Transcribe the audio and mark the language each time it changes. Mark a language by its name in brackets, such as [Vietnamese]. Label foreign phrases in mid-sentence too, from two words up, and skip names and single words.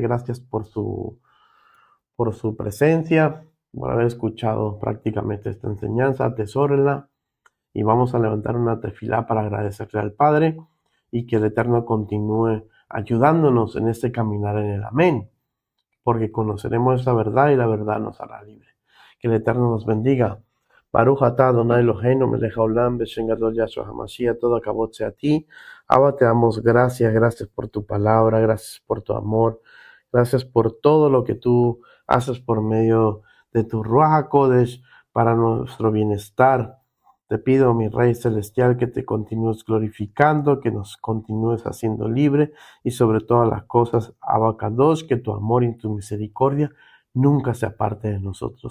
[Spanish] Gracias por su presencia, por haber escuchado prácticamente esta enseñanza. Atesórenla y vamos a levantar una tefilá para agradecerle al Padre y que el Eterno continúe ayudándonos en este caminar en el amén, porque conoceremos esa verdad y la verdad nos hará libre. Que el Eterno nos bendiga. [Hebrew] ברוך אתה אדוני אלוהינו מלך העולם בשם גדול יהשוע המשיח, [Spanish] todo acabot sea a ti. Abba, te damos gracias por tu palabra, gracias por tu amor, gracias por todo lo que tú haces por medio de tu [Hebrew] רוח הקודש [Spanish] para nuestro bienestar. Te pido, mi Rey Celestial, que te continúes glorificando, que nos continúes haciendo libre y sobre todas las cosas, [Hebrew] אבא קדוש, [Spanish] que tu amor y tu misericordia nunca se aparte de nosotros.